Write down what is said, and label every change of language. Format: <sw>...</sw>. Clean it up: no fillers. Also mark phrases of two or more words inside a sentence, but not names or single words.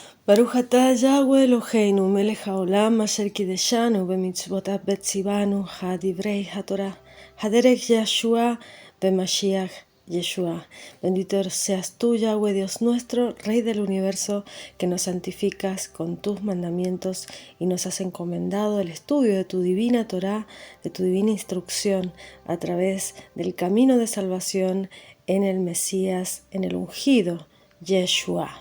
<he>ברוך אתה יהוה אלוהינו מלך העולם אשר קידשנו במצוותיו בציוונו הדברי התורה הדרך ישוע במשיח ישוע.</he> <es>Bendito seas tú, Yahweh, Dios nuestro, Rey del universo, que nos santificas con tus mandamientos y nos has encomendado el estudio de tu divina Torah, de tu divina instrucción, a través del camino de salvación en el Mesías, en el ungido Yeshua.</es>